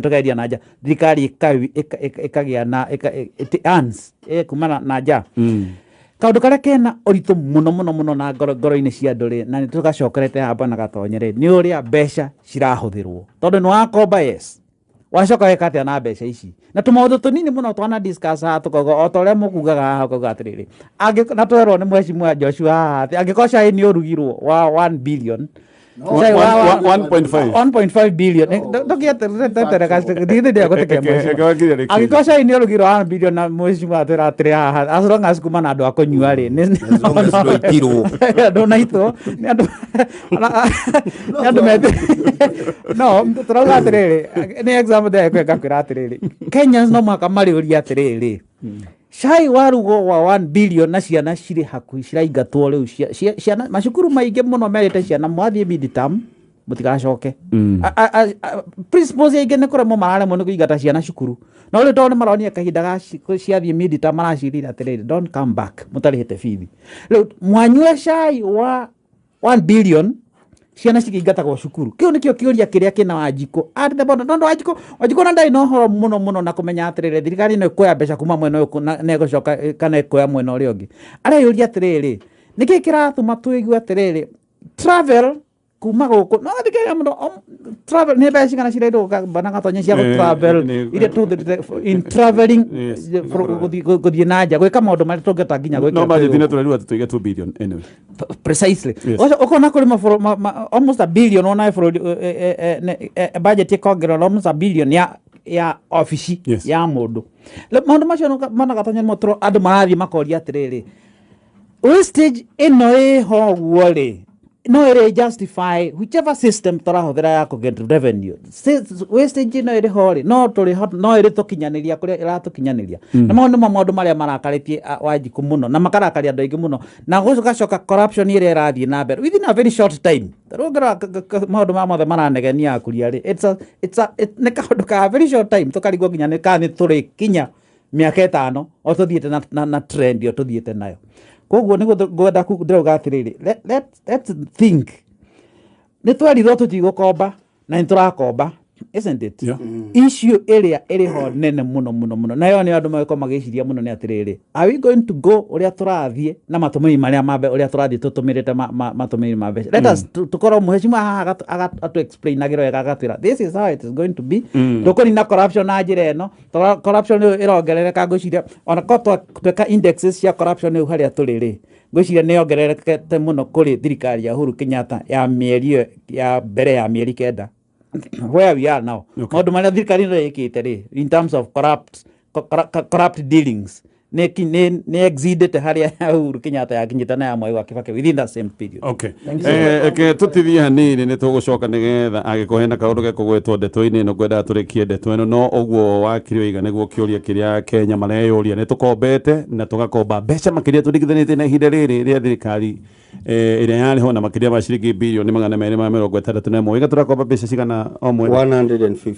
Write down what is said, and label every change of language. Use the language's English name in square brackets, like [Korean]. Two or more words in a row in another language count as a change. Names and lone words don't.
[Kikuyu] tũkendia na nja thirikari ĩkagĩa na earns kumana na nja kaũndũ karĩa kena ũritũ mũno na ngoro-inĩ cia andũ rĩ na nĩ tũgacokerete hamba na gatonye rĩ nĩ ũrĩa mbeca cirahũthĩrwo tondũ nĩ wakomba yes wacoka weka atĩa na mbeca ici na tũmaũndũ tũnini mũno twana discuss haha tũkauga o ta ũrĩa mũkugaga haha ũkauga atĩrĩrĩ na twerwo nĩ mheshimiwa Joshua haha atĩ angĩkorwo cai nĩ ũrugirwo wa 1 billion 1.5 billion angĩkorwo cai nĩ ũrugirwo 1 billion na mheshimiwa atwĩra atĩrĩ haha [English] as long as [Kikuyu] kuma na andũ a kũnyua rĩ ndũnaitwo nĩ andũ meti no tũrauga atĩrĩrĩ nĩ example ndĩrekwenga kwĩra atĩrĩrĩ Kenyans no mũhaka marĩũria atĩrĩrĩ cai warugwo wa 1 billion na ciana cirĩ hakuhĩ ciraingatwo rĩu ciana macukuru maingĩ mũno merĩte ciana mwathiĩ mid-term mũtigacoke principles aingĩ nĩ kũremwo mararemwo nĩ kũingata ciana cukuru no rĩu tondũ nĩ maronia kahinda ciathiĩ mid-term maracirĩra atĩrĩrĩ [English] don't come back [Kikuyu] mũtarĩhĩte bithi rĩu mwanyue cai wa 1 billion ciana cigĩingatagwo cukuru kĩu nĩkĩo kĩũria kĩrĩa kĩna Wanjikũ nondũ Wanjikũ na ndarĩ na ũhoro mũno na kũmenya atĩrĩrĩ thirikari no ĩkuoya mbeca kuma mwena ũyũ na ĩgũcoka kana ĩkuoya mwena ũrĩa ũngĩ areyũria atĩrĩrĩ nĩkĩ kĩratũma twĩigue atĩrĩrĩ travel kuma gũkũ no thikĩrĩria mũndũ travel nĩ mbeca cigana cirendwo bana gatonye cia travel iria [English] in traveling [Kikuyu] gũthiĩ na nja gwĩka maũndũ marĩa tũngĩhota nginya gwĩka no marĩthiĩ tũrerwo atĩ tũige 2 billion anyway precisely ũkona kũrĩ [English] almost a billion [Kikuyu] ona bũrũri budget ĩkongererwo [English] almost a billion [Kikuyu] ya ofici ya mũndũ maũndũ macio mana gatonye andũ marathiĩ makoria atĩrĩrĩ wastage ĩno ĩho guo rĩ no ĩrĩ [English] justify whichever system [Kikuyu] tũrahũthĩra ya kũget revenue wastage ĩno ĩrĩ ho rĩ no ĩrĩ tũkinyanĩria kũrĩa ĩratũkinyanĩria na maũndũ marĩa marakarĩtie Wanjikũ mũno na makarakaria andũ aingĩ mũno na gũcoka corruption ĩrĩa ĩrathiĩ na mbere [English] within a very short time [Kikuyu] rũngĩra maũndũ mothe maranegenia akuria rĩ nĩ kaũndũ ka [English] very short time [Kikuyu] tũkarigwo nginya nĩ kana nĩ tũrĩ kinya mĩaka ĩtano o tũthiĩte na trend yo tũthiĩte nayo koguo nĩguo ngwenda ndĩrauga atĩrĩrĩ [English] let's think [Kikuyu] nĩ twerirwo tũtigũkomba na nĩ tũrakomba [English] isn't it [Kikuyu] issue ĩrĩa ĩrĩ ho nene mũno nayo nĩ andũ magĩkorwo magĩciria mũno nĩ atĩrĩrĩ [English] are we going to go [Kikuyu] ũrĩa tũrathiĩ na matũmĩri marĩa mambe ũrĩa tũrathiĩ tũtũmĩrĩte matũmĩri ma mbeca [English] let us [Kikuyu] tũkorwo mheshimiwa haha atũ explain agĩrwo wega agatwĩra [English] this is how it is going to be [Kikuyu] tũkũnina corruption na njĩra ĩno corruption ĩrongerereka ngwĩciria ona korwo tweka indexes cia corruption rĩu harĩa tũrĩ rĩ ngwĩciria nĩ yongererekete mũno kũrĩ thirikari ya Uhuru Kenyatta ya mĩeri ya mbere ya mĩeri 9 [English] where we are now [Kikuyu] maũndũ marĩa thirikari ĩno ĩkĩte rĩ [English] in terms of corrupt dealings [Kikuyu] nĩ exceedete harĩa Uhuru Kenyatta yakinyĩte na ya Mwai wa Kibaki [English] within that same period. [Kikuyu] Okay. Tũtithie hanini nĩ tũgũcoka nĩgetha angĩkorwo hena kaũndũ gekũgwĩtwo ndeto-inĩ ĩno ngwendaga tũrĩkie ndeto ĩno no ũguo wakiri ũiga nĩguo kĩũria kĩrĩa Kenya mareyũria nĩ tũkombete na tũgakomba mbeca makĩria tũringithanĩtie na ihinda rĩrĩ rĩa thirikari ĩrĩa yarĩ ho na makĩria ma ciringi birioni 261 iga tũrakomba mbeca cigana o mweri